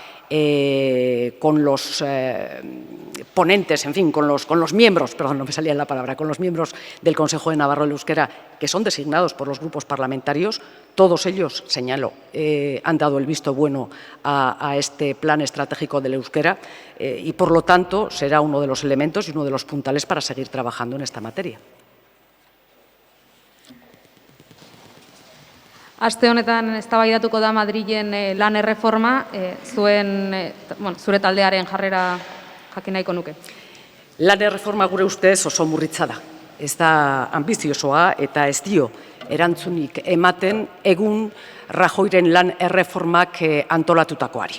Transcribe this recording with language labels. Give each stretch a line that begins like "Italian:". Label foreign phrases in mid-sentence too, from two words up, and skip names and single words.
Spanish: con los ponentes, en fin, con los miembros, perdón, no me salía la palabra, con los miembros del Consejo de Navarro del Euskera, que son designados por los grupos parlamentarios. Todos ellos, señalo, han dado el visto bueno a este plan estratégico del euskera y, por lo tanto, será uno de los elementos y uno de los puntales para seguir trabajando en esta materia.
Basque: Aste honetan eztabaidatuko da Madrilen lan erreforma, zure taldearen jarrera jakin nahiko nuke. Lan erreforma gure ustez oso murritza da. Ez da ambiziosoa eta ez dio erantzunik ematen egun Rajoyren lan erreformak antolatutakoari.